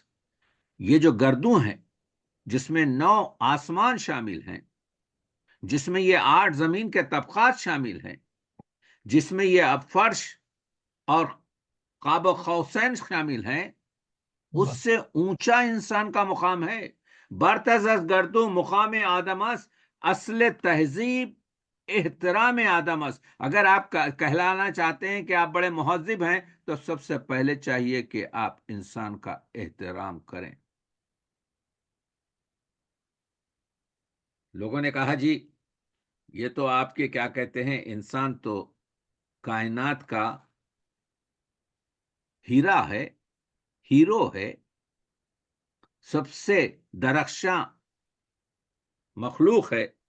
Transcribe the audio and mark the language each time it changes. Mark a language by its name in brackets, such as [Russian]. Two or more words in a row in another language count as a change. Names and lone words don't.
[Urdu] یہ جو گردوں ہیں جس میں 9 آسمان شامل ہیں، جس میں یہ 8 زمین کے طبقات شامل ہیں، جس میں یہ اب فرش اور قاب قوسین شامل ہیں، اس سے اونچا انسان کا مقام ہے. [Persian] برتز از گردوں مقام آدم است، اصل تہذیب احترام آدم است. [Urdu] اگر آپ کہلانا چاہتے ہیں کہ آپ بڑے مہذب ہیں تو سب سے پہلے چاہیے کہ آپ انسان کا احترام کریں. لوگوں نے کہا جی یہ تو آپ کے کیا کہتے ہیں انسان تو کائنات کا ہیرا ہے، ہیرو ہے، سب سے درخشاں مخلوق ہے.